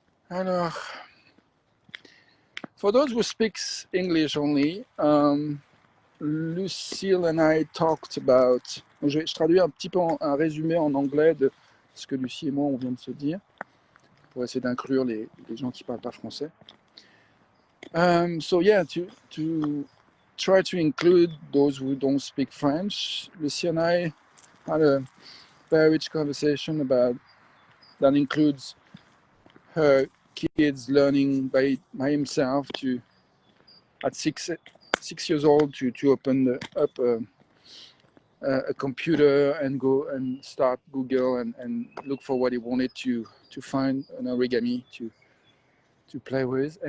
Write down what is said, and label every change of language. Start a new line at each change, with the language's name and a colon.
English: Alors, for those who speak English only, Lucille and I talked about.
French: Je traduis un petit peu un résumé en anglais de ce que Lucie et moi on vient de se dire pour essayer d'inclure les gens qui parlent pas français.
English: So yeah, to try to include those who don't speak French, Lucie and I had a very rich conversation about that includes her kids learning by himself to at 6 years old to open up a computer and go and start Google and look for what he wanted to find an origami to play with.